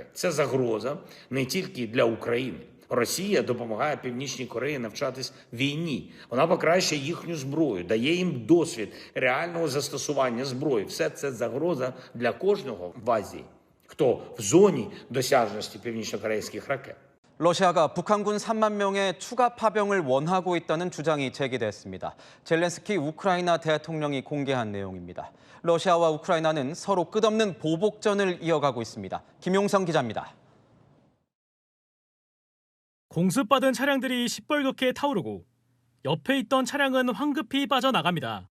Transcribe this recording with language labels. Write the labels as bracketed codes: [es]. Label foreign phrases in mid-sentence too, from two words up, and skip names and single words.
[uk] Це загроза не тільки для України. Росія допомагає Північній Кореї навчатись війні. Вона покращує їхню зброю, дає їм досвід реального застосування зброї. Все це загроза для кожного в Азії, хто в зоні досяжності північнокорейських ракет. [ko] 러시아가 북한군 3만 명의 추가 파병을 원하고 있다는 주장이 제기됐습니다. 젤렌스키 우크라이나 대통령이 공개한 내용입니다. 러시아와 우크라이나는 서로 끝없는 보복전을 이어가고 있습니다. 김용성 기자입니다. 공습받은 차량들이 시뻘겋게 타오르고 옆에 있던 차량은 황급히 빠져나갑니다.